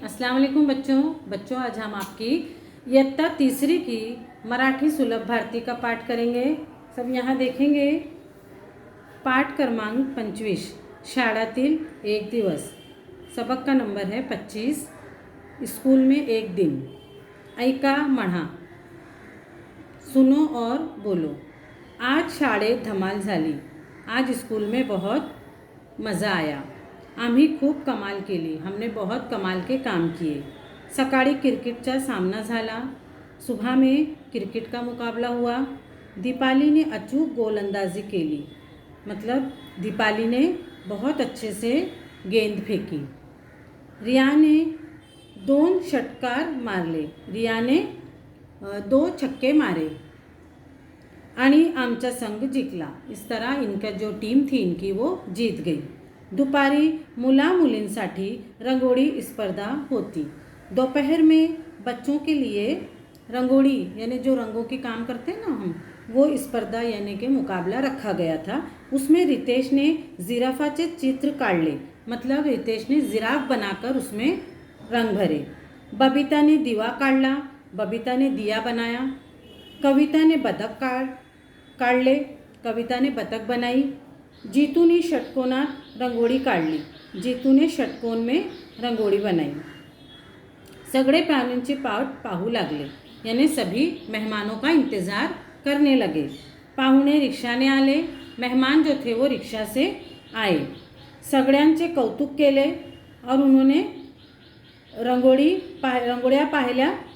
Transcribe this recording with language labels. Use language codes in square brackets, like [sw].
[hi] अस्सलाम वालेकुम बच्चों आज हम आपकी इयत्ता तीसरी की मराठी सुलभ भारती का पाठ करेंगे। सब यहाँ देखेंगे। [mr] पाठ क्रमांक 25 शाळातील एक दिवस। [hi] सबक का नंबर है 25। स्कूल में एक दिन। [mr] ऐका म्हणा, [hi] सुनो और बोलो। [mr] आज शाळेत धमाल झाली। [hi] आज स्कूल में बहुत मज़ा आया। [mr] आम्ही खूप कमाल केली। [hi] हमने बहुत कमाल के काम किए। [mr] सकाळी क्रिकेटचा सामना झाला। [hi] सुबह में क्रिकेट का मुकाबला हुआ। [mr] दीपाली ने अचूक गोलंदाजी केली। [hi] मतलब दीपाली ने बहुत अच्छे से गेंद फेंकी। [mr] रिया ने 2 षटकार मारले। [hi] रिया ने 2 छक्के मारे [mr] आणि आमचा संघ जिंकला। [hi] इस तरह इनका जो टीम थी इनकी वो जीत गई। [mr] दुपारी मुला मुलींसाठी रंगोली स्पर्धा होती। [hi] दोपहर में बच्चों के लिए रंगोली यानी जो रंगों के काम करते हैं ना हम, वो स्पर्धा यानी कि मुकाबला रखा गया था। उसमें रितेश ने [mr] जिराफाचे चित्र काढले। [hi] मतलब रितेश ने जिराफ बनाकर उसमें रंग भरे। [mr] बबीता ने दिवा काढला। [hi] बबीता ने दिया बनाया। [mr] कविता ने बतख काढले। [hi] कविता ने बतख बनाई। [mr] जीतू ने षटकोनात रंगोळी काढली। [hi] जीतू ने षटकोन में रंगोळी बनाई। [mr] सगळे पाहुण्यांचे पाठ पाहू लागले [hi] यानी सभी मेहमानों का इंतज़ार करने लगे। [mr] पाहुणे रिक्षाने आले। [hi] मेहमान जो थे वो रिक्शा से आए। [mr] सगळ्यांचे कौतुक केले [hi] और उन्होंने [mr] रंगोळ्या पाहिल्या।